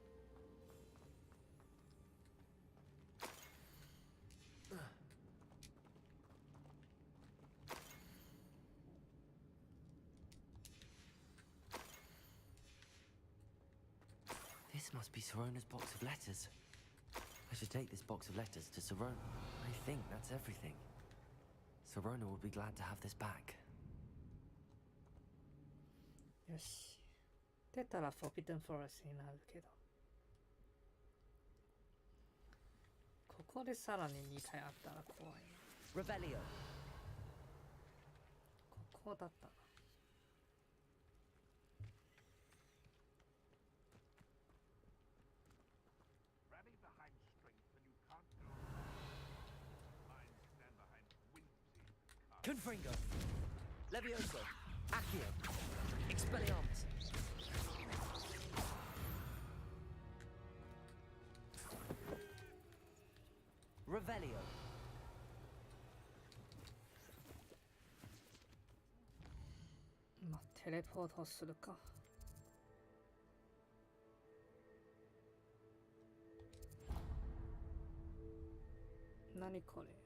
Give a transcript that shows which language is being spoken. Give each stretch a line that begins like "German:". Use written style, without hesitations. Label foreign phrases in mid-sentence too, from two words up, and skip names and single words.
English: This must be Sorona's box of letters. I should take this box of letters to Sorona. I think that's everything. Sorona will be glad to have this back.
Japanese: よし。出たら Forbidden Forest になるけど。ここでさらに2体あったら怖いな。
Latin: Revelio.
Japanese: ここだったな。
Latin: Confringo. Levioso. Accio. Expelliarmus. Revelio.
Japanese: まあ、テレポートするか。何これ。